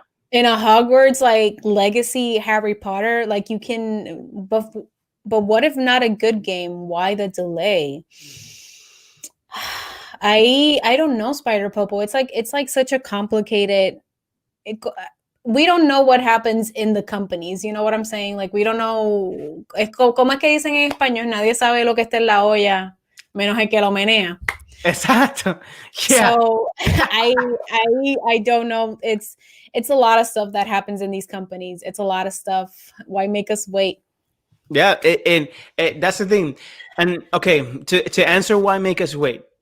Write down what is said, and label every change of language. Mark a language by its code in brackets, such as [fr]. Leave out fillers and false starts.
[en] in a Hogwarts like Legacy Harry Potter, like you can, but what if not a good game? Why the delay? I don't know, Spider Popo. It's like such a complicated. We don't know what happens in the companies. You know what I'm saying? Like we don't know. [es] ¿Cómo es que dicen en español? Nadie sabe lo que está en la olla, menos el que lo menea. Exacto. [en] Yeah. So I don't know. It's a lot of stuff that happens in these companies. It's a lot of stuff. Why make us wait? Yeah, and that's the thing. And okay, to answer why make us wait.